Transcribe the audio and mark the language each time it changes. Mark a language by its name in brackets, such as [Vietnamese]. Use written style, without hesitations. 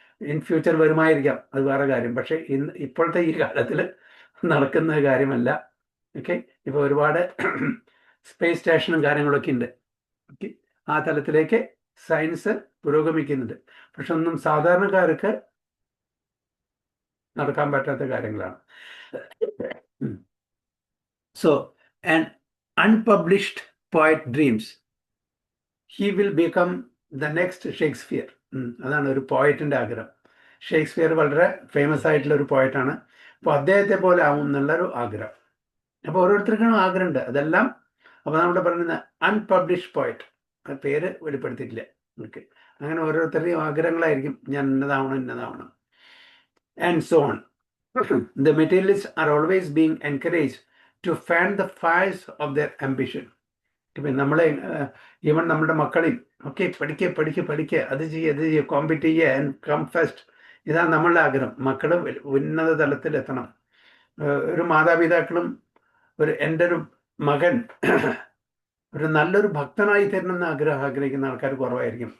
[Malayalam] In future വരുമായിരിക്കാം, അത് വേറെ കാര്യം. പക്ഷെ ഇപ്പോഴത്തെ ഈ കാലത്തിൽ നടക്കുന്ന കാര്യമല്ല. ഓക്കെ, ഇപ്പൊ ഒരുപാട് സ്പേസ് സ്റ്റേഷനും കാര്യങ്ങളൊക്കെ ഉണ്ട്. ഓക്കെ, ആ തലത്തിലേക്ക് സയൻസ് പുരോഗമിക്കുന്നുണ്ട്. പക്ഷെ ഒന്നും സാധാരണക്കാർക്ക് നടക്കാൻ പറ്റാത്ത കാര്യങ്ങളാണ്. So [English] an unpublished poet dreams he will become the next Shakespeare. [Malayalam] അതാണ് ഒരു പോയറ്റിന്റെ ആഗ്രഹം. ഷേക്സ്പിയർ വളരെ ഫേമസ് ആയിട്ടുള്ള ഒരു പോയറ്റാണ്. അപ്പോൾ അദ്ദേഹത്തെ പോലെ ആവും എന്നുള്ളൊരു ആഗ്രഹം. അപ്പോൾ ഓരോരുത്തർക്കും ആഗ്രഹമുണ്ട്, അതെല്ലാം. അപ്പോൾ നമ്മുടെ പറയുന്ന അൺപബ്ലിഷ്ഡ് പോയറ്റ്, പേര് വെളിപ്പെടുത്തിയിട്ടില്ല. ഓക്കെ, അങ്ങനെ ഓരോരുത്തരുടെയും ആഗ്രഹങ്ങളായിരിക്കും, ഞാൻ ഇന്നതാവണം. [English] And so on. The materialists are always being encouraged to fan the fires of their ambition. [Malayalam] ഇപ്പം നമ്മളെ ഈവൻ നമ്മുടെ മക്കളെയും ഒക്കെ പഠിക്കുക, അത് ചെയ്യുക, കോമ്പീറ്റ് ചെയ്യുക, [English] And come first. [Malayalam] ഇതാണ് നമ്മളുടെ ആഗ്രഹം. മക്കൾ ഉന്നത തലത്തിൽ എത്തണം. ഒരു മാതാപിതാക്കളും എൻ്റെ ഒരു മകൻ ഒരു നല്ലൊരു ഭക്തനായി തരണമെന്ന് ആഗ്രഹിക്കുന്ന ആൾക്കാർ കുറവായിരിക്കും.